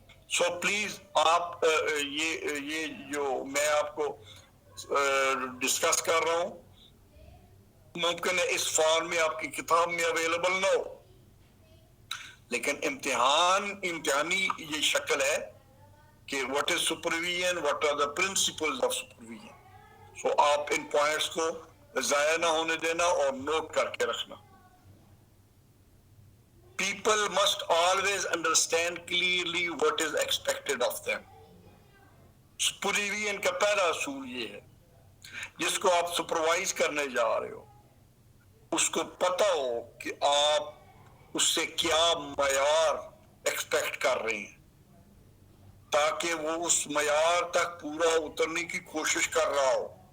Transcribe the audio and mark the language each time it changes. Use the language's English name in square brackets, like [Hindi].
[Urdu] So please آپ یہ جو میں آپ کو ڈسکس کر رہا ہوں ممکن ہے اس فارم میں آپ کی کتاب میں اویلیبل نہ ہو، لیکن امتحانی یہ شکل ہے کہ [English] what is supervision, what are the principles of supervision. [Urdu] سو آپ ان پوائنٹس کو ضائع نہ ہونے دینا اور نوٹ کر کے رکھنا. [English] People must always understand clearly what is expected of them. [Urdu] supervision کا پہلا اصول یہ ہے، جس کو آپ سپروائز کرنے جا رہے ہو اس کو پتہ ہو کہ آپ اس سے کیا معیار ایکسپیکٹ کر رہے ہیں، تاکہ وہ اس معیار تک پورا اترنے کی کوشش کر رہا ہو.